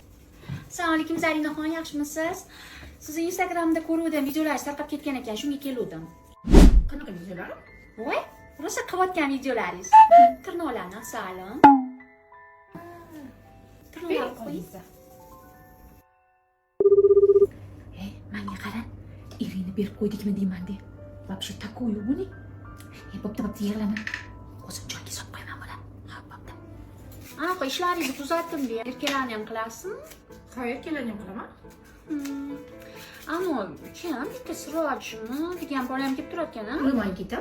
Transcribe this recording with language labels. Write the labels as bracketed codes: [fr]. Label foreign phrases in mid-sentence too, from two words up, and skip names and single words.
[uz] Assalomu alaykum Zarinaxon, yaxshimisiz? Sizni Instagramda ko'ruvdim, videolar tarqab ketgan ekan, shunga keldim. Qanaqa videolar? Voy, rosa qilayotgan videolaringiz. Tirnoqlarni asalin. Tirnoqlar qo'ying. Menga qara. Eringni berib qo'ydikmi deyman de. [ru] Вообще такое [uz] buni. Bo'pti, yig'lama. O'zim joyga solib qo'yaman bo'la. Ha, bo'pti. Anaqa ishlaringizni tuzatdim de. Erkaklarni ham qilasizmi? Ha, erkaklarni ham qilaman. Ammo kim bitta sirojmi degan bola ham kelib turarkan-a? Nima ketam?